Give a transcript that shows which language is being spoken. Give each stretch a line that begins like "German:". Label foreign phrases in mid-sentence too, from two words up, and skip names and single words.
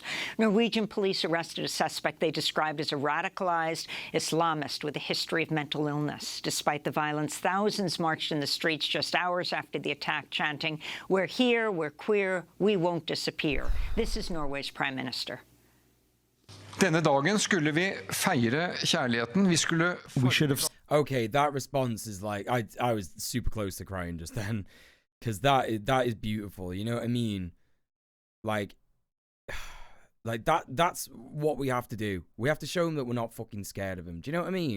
English: Norwegian police arrested a suspect they described as a radicalized Islamist with a history of mental illness. Despite the violence, thousands marched in the streets just hours after the attack, chanting, "We're here, we're queer, we won't disappear." This is Norway's Prime Minister.
Norwegian: Denne dagen skulle vi feire kjærligheten.
English: We should have... Okay, that response is like, I was super close to crying just then, because that is beautiful. You know what I mean? Like that's what we have to do. We have to show them that we're not fucking scared of them. Do you know what I mean?